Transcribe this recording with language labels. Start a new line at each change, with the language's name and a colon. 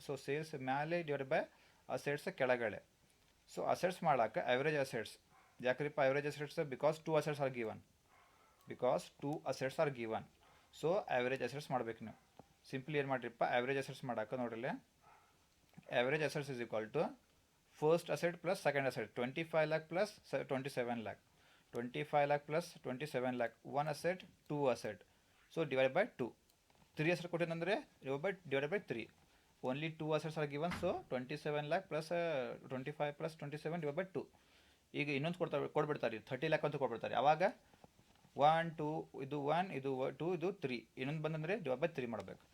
English: So sales ಮೇಲೆ divide by assets ಕೆಳಗಡೆ. So assets ಮಾಡಕ್ಕೆ ಅವರೇಜ್ ಅಸೆಟ್ಸ್. ಯಾಕ್ರಿಪ್ಪ average assets, because 2 assets are given. Because 2 assets are given. So average assets ಮಾಡ್ಬೇಕು ನೀವು. Simply
Kannada: ಏನು ಮಾಡಿರಿಪ್ಪ,
English: Average assets ಮಾಡಕ್ಕೆ ನೋಡ್ರಿ, average assets is equal to first asset plus second asset. 25 lakh plus 27 lakh. 25 lakh plus 27 lakh. 1 asset 2 asset. So divide by 2. 3 asset ಕೊಟ್ಟಿದ್ದಂದರೆ divide by 3. Only 2 assets are given. So 27 lakh plus 25 plus 27 divide by 2.
Kannada: ಈಗ ಇನ್ನೊಂದು ಕೊಡ್ಬಿಡ್ತಾರೆ, 30 lakh ಅಂತ ಕೊಡ್ಬಿಡ್ತಾರೆ. ಆವಾಗ 1 2 ಇದು 1 ಇದು 2 ಇದು 3 ಇನ್ನೊಂದು ಬಂದಂದರೆ divide by 3 ಮಾಡಬೇಕು.